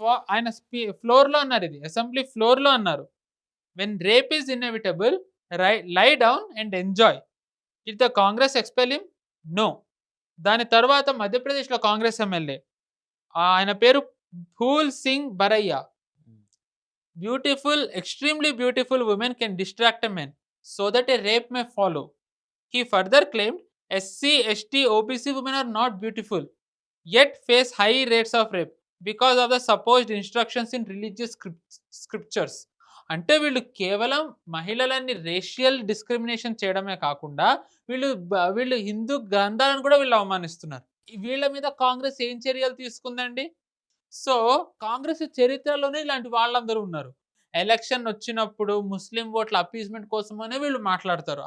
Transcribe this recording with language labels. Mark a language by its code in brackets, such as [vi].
[te] ఆయన ఫ్లోర్‌లో అన్నారు, ఇది అసెంబ్లీ ఫ్లోర్‌లో అన్నారు. [en] When rape is inevitable lie down and enjoy. Did the Congress expel him? No. [te] దాని తర్వాత మధ్యప్రదేశ్‌లో కాంగ్రెస్ ఎమ్మెల్యే ఆయన పేరు pool Singh బరయ్య. [en] Beautiful, extremely beautiful women can distract a men so that a rape may follow. He further claimed SC, ST, OBC women are not beautiful, yet face high rates of rape because of the supposed instructions in religious scriptures. [te] అంటే వీళ్ళు కేవలం మహిళలని racial discrimination చేయడమే కాకుండా వీళ్ళు హిందూ గ్రంథాలను కూడా వీళ్ళు అవమానిస్తున్నారు. వీళ్ళ మీద కాంగ్రెస్ ఏం చర్యలు తీసుకుందండి? సో కాంగ్రెస్ చరిత్రలోనే ఇలాంటి వాళ్ళందరూ ఉన్నారు. ఎలక్షన్ వచ్చినప్పుడు ముస్లిం ఓట్ల అపీస్మెంట్ కోసమనే వీళ్ళు మాట్లాడతారు.